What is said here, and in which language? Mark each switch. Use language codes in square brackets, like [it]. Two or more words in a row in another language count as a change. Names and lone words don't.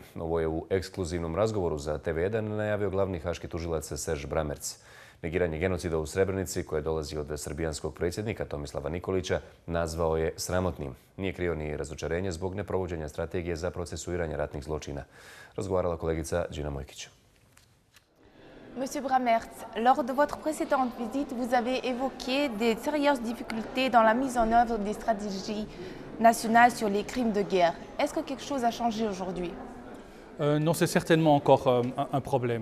[bs] Ovo je u ekskluzivnom razgovoru za TV1 najavio glavni haški tužilac Serž Bramerc. Negiranje genocida u Srebrenici, koje dolazi od srbijanskog predsjednika Tomislava Nikolića, nazvao je sramotnim. Nije krio ni razočarenje zbog neprovođenja strategije za procesuiranje ratnih zločina. Razgovarala kolegica Đina Mojkić. [fr] Monsieur Bramerc, lors de votre précédente visite, vous avez évoqué des sérieuses difficultés dans la mise en œuvre des stratégies nationales sur les crimes de guerre. Est-ce que quelque chose a changé aujourd'hui? Non, c'est certainement encore un problème.